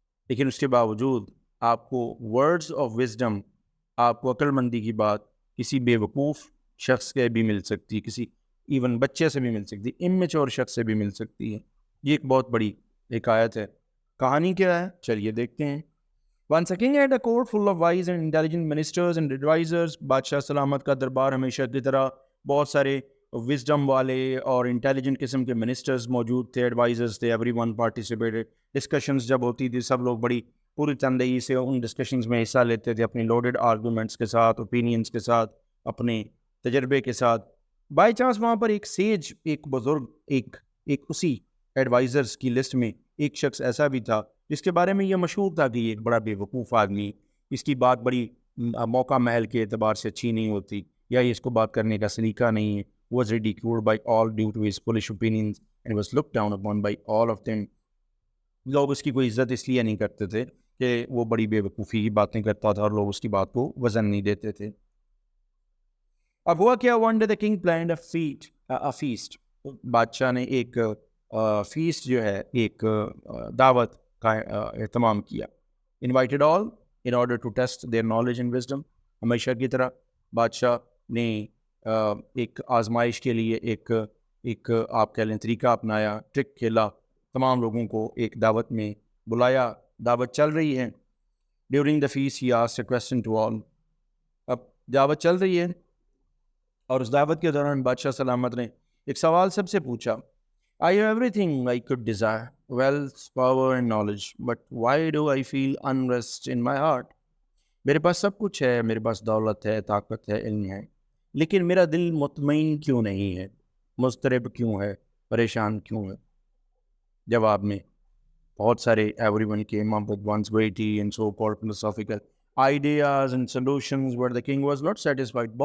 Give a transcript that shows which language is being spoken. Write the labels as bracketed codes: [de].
[ur] لیکن اس کے باوجود آپ کو ورڈز آف وزڈم, آپ کو عقل مندی کی بات کسی بے وقوف شخص سے بھی مل سکتی ہے, کسی ایون بچے سے بھی مل سکتی ہے, امیچور شخص سے بھی مل سکتی ہے. یہ ایک بہت بڑی حکایت ہے. کہانی کیا ہے چلیے دیکھتے ہیں. [en] Once a king had a court full of wise and intelligent ministers and advisors. [ur] بادشاہ سلامت کا دربار ہمیشہ کی طرح بہت سارے وزڈم والے اور انٹیلیجنٹ قسم کے منسٹرز موجود تھے, ایڈوائزرز تھے. [en] Everyone participated. [ur] ڈسکشنز جب ہوتی تھی سب لوگ بڑی پوری تندہی سے ان ڈسکشنز میں حصہ لیتے تھے, اپنی لوڈڈ آرگومنٹس کے ساتھ, اوپینینس کے ساتھ, اپنے تجربے کے ساتھ. بائی چانس وہاں پر ایک سیج, ایک بزرگ, ایک اسی ایڈوائزرز کی لسٹ میں ایک شخص ایسا بھی تھا جس کے بارے میں یہ مشہور تھا کہ یہ ایک بڑا بے وقوف آدمی, اس کی بات بڑی موقع محل کے اعتبار سے اچھی نہیں ہوتی, یا یہ اس کو بات کرنے کا سلیقہ نہیں ہے. [en] was ridiculed by all due to his foolish opinions and was looked down upon by all of them. [ur] لوگ اس کی کوئی عزت اس لیے نہیں کرتے تھے کہ وہ بڑی بے وقوفی کی باتیں کرتا تھا اور لوگ اس کی بات کو وزن نہیں دیتے تھے. اب ہوا کیا, [en] one day the king planned a feast. [ur] بادشاہ نے ایک فیسٹ جو ہے, ایک دعوت کا اہتمام کیا. [en] invited all in order to test their knowledge and wisdom. [ur] ہمیشہ کی طرح بادشاہ نے ایک آزمائش کے لیے ایک آپ کہہ لیں طریقہ اپنایا, ٹرک کھیلا. تمام لوگوں کو ایک دعوت میں بلایا, دعوت چل رہی ہے. [en] During the fest he asked a question to all. [ur] اب دعوت چل رہی ہے اور اس دعوت کے دوران بادشاہ سلامت نے ایک سوال سب سے پوچھا. [en] I have everything I could desire, wealth, power and knowledge, but why do I feel unrest in my heart? [ur] میرے پاس سب کچھ ہے, میرے پاس دولت ہے, طاقت ہے, علم ہے, لیکن میرا دل مطمئن کیوں نہیں ہے, مضطرب کیوں ہے, پریشان کیوں ہے. جواب میں بہت سارے [en] everyone came up with one's weighty and so-called philosophical ideas and solutions, but the king was not satisfied.